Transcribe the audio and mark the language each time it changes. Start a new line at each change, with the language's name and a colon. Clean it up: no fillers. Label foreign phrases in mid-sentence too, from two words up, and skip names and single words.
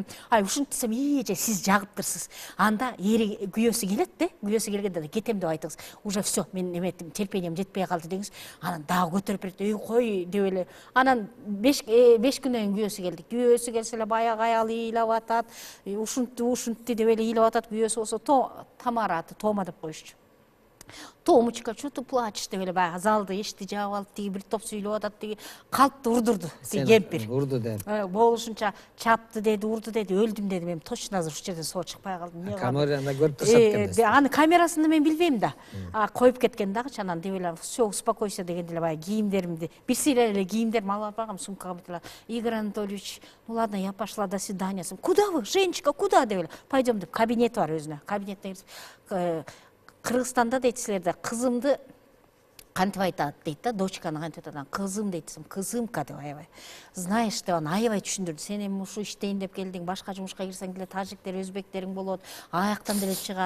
Kyrgyz: Ай, ушинтип десем, же сиз жагыптырсыз. Анда эри күйөөсү келет да, күйөөсү келгенде кетем деп айтыңыз.
Russian: Уже все,
Kyrgyz: мен эметим, терпением жетпей калды деңиз. Анан дагы көтөрүп берди. Кой деп эле. Анан 5 күндөн кийин күйөөсү келди. Күйөөсү келсе эле баягы аял ыйлап атат. Ушинтти деп эле ыйлап атат. Күйөөсү болсо Тамара аты, Тома деп коюшчу.
Russian: Томочка, что ты плачешь
Kyrgyz: деп эле баягы залды эшикти жаап алып, тиги бир топ сүйлөп атат, тиги калпты урдурду, тиги кемпир. Урду деп. Болушунча чапты деди, урду деди, өлдүм дедим. Эми точно азыр ушул жерден соо чыкпай калдым. Камерада көрүп турушат экен. Аны камерасын мен билбейм да. Коюп кеткен дагычы, анан деп эле
Russian: все, успокойся
Kyrgyz: дегенде эле баягы кийимдеримди, бир сыйра эле кийимдерим алып баргам сумкага бүтүп.
Russian: Игорь Анатольевич, ну ладно, я пошла, до свидания. Куда вы, Женечка, куда
Kyrgyz: деп эле? Пойдем деп, кабинет бар өзүнө. Кабинетте Кыргызстанда дейт силерде кызымды кантип айтат дейт да, дочканы кантип айтат, кызым дейт, кызымка деп аябай. Знаешь деп аябай түшүндүрдү. Сен эми ушу иштейин деп келдиң, башка жумушка кирсең деле тажиктер, өзбектериң болот, аяктан деле чыгат.